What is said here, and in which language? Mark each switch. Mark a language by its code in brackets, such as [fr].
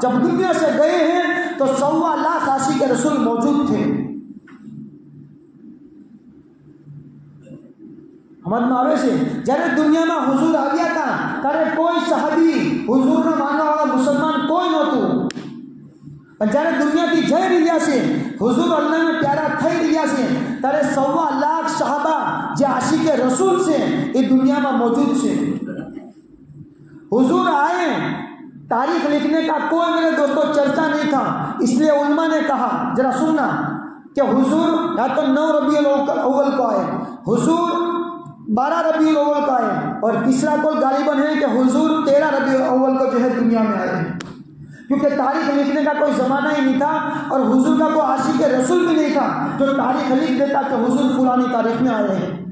[hi] जब दुनिया से गए हैं तो 1.25 लाख आशिक रसूल मौजूद थे। समझ में आवे से जયારે दुनिया में हुजूर आ गया था [gu] ત્યારે કોઈ સહાબી હુજૂરને માનવા વાળા મુસલમાન કોઈ નહોતું। પણ જ્યારે દુનિયાથી જઈ રહ્યા છે, હુજૂર અલ્લાહને પ્યારા થઈ રહ્યા છે, ત્યારે 1.25 લાખ સહાબા જે આશિકે રસૂલ છે એ દુનિયામાં મौजूद છે। [hi] हुजूर आए, तारीख लिखने का कोई मेरे दोस्तों चर्चा नहीं था, इसलिए उलमा ने कहा, जरा सुनना, कि हुजूर या तो 9 रबीउल अव्वल को आए, हुजूर 12 रबीउल अव्वल को आए, और तीसरा कौल गालिबन है कि हुजूर 13 रबीउल अव्वल को जो है दुनिया में आए, क्योंकि तारीख लिखने का कोई ज़माना ही नहीं था और हुजूर का कोई आशिक रसूल भी नहीं था जो तारीख लिख देता कि हुजूर फुलानी तारीख में आए हैं।